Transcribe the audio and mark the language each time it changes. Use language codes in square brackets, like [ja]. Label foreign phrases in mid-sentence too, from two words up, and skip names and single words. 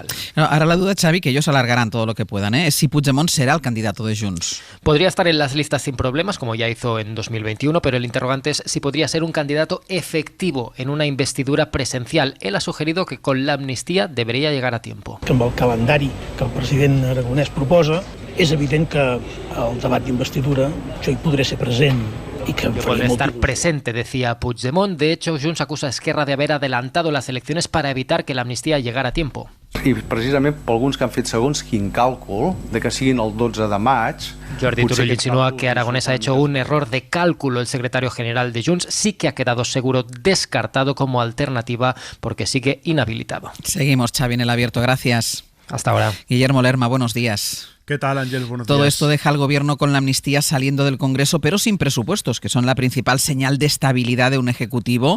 [es] No, ahora la duda, Xavi, que ellos alargarán todo lo que puedan, es si Puigdemont será el candidato de Junts. Podría estar en las listas sin problemas, como ya hizo en 2021, pero el interrogante es si podría ser un candidato efectivo en una investidura presencial. Él ha sugerido que con la amnistía debería llegar a tiempo. [ca] Amb el calendari que el president Aragonès proposa, és evident que el debat d'investidura jo hi podré ser present. [es] Que podría estar presente, decía Puigdemont. De hecho, Junts acusa a Esquerra de haber adelantado las elecciones para evitar que la amnistía llegara a tiempo. [ca] I precisament per alguns que han fet segons quin càlcul de que siguin el 12 de maig... [es] Jordi Turull insinúa que Aragonés ha hecho un error de cálculo. El secretario general de Junts sí que ha quedado seguro descartado como alternativa porque sigue inhabilitado. Seguimos, Xavi, en el abierto. Gracias. Hasta ahora. Guillermo Lerma, buenos días. ¿Qué tal, Ángel? Buenos días. Todo esto deja al Gobierno con la amnistía saliendo del Congreso, pero sin presupuestos, que son la principal señal de estabilidad de un Ejecutivo.